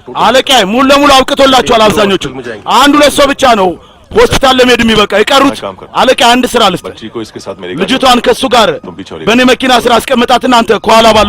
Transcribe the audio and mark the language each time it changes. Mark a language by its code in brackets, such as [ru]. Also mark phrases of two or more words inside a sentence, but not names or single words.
[am] አለቃዬ ሙሉ ለሙሉ አብቅቶላችኋል አብዛኞቹ አንድ ሁለት ሰው ብቻ ነው ሆስፒታል ለመሄድ የሚበቃ የቀሩት አለቃ አንድ ስራ ልስጥ [hi] बच्ची को इसके साथ मेरे [am] ልጅቷን ከሱ ጋር በኔ መኪና ስራ አስቀምጣትና አንተ ከኋላ ባለው